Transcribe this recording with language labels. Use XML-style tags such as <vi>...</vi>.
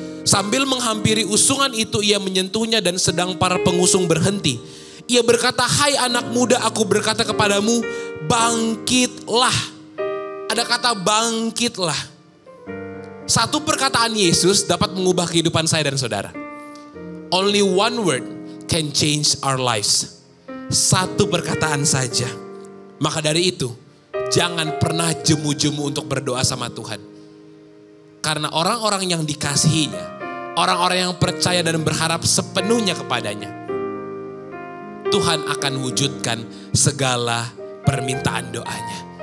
<id>Sambil menghampiri usungan itu, ia menyentuhnya dan sedang para pengusung berhenti. Ia berkata, hai anak muda, aku berkata kepadamu, bangkitlah. Ada kata bangkitlah. Satu perkataan Yesus dapat mengubah kehidupan saya dan saudara.</id> <en>Only one word can change our lives.</en> <id>Satu perkataan saja. Maka dari itu, jangan pernah jemu-jemu untuk berdoa sama Tuhan. Karena orang-orang yang dikasihinya, orang-orang yang percaya dan berharap sepenuhnya kepadanya, Tuhan akan wujudkan segala permintaan doanya.</id>